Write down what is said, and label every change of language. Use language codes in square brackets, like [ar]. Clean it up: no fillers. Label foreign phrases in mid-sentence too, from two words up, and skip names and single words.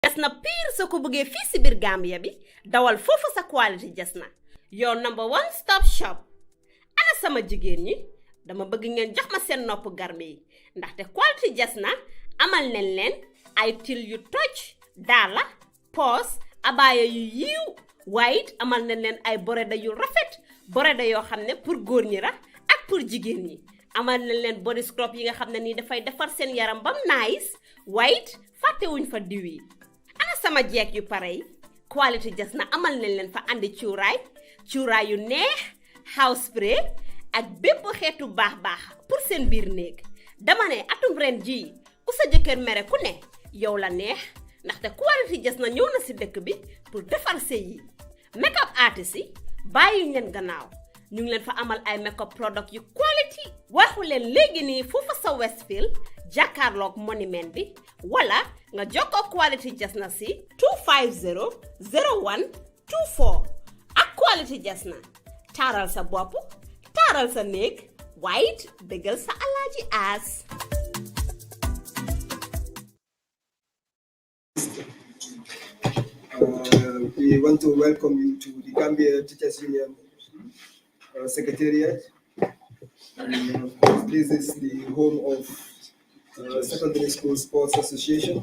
[wo] Gsssa piir soo ko bëggee fii si biir Gambia bi dawal foofu sa quality Gsssa [en] your number one stop shop. [wo] Ana sama jigéen ñi dama bëgg ngeen jox ma seen nopp garme yi ndaxte quality Gsssa amal nañ leen ay til yu toj daala poos abaaya yu yiiw waaye it amal nañ leen ay boreda yu rafet boreda yoo xam ne pour góor ñi la ak pour jigéen ñi amal nañ leen [en] body scrub [wo] yi nga xam ne nii dafay defar seen yaram bam nice waaye it fàttewuñ fa diw yi. Ana sama jeeg yu pare yi quality Gsssa amal nañ leen fa andi cuuraay yu neex [en] house spray [wo] ak bépp xeetu baax pour seen biir néeg. Dama ne atum ren jii ku sa jëkkër mere ku ne yow la neex ndaxte quality Gsssa ñëw na si dëkk bi pour defar sëy yi. [en] Make up artist [wo] yi bàyyi leen gannaaw ñu ngi leen fa amal ay [en] make up product [wo] yu quality waxu leen léegi nii foofa sa Westfield jàkkaarloog monument bi wala nga jokkoo quality Gsssa si 250 01 24 ak quality Gsssa taaral sa bopp taaral sa néeg waaye it bégal sa alaaji aas. [en] We want to welcome you to the Gambia Teachers Union Secretariat. And of course, this is the home of Secondary School Sports Association.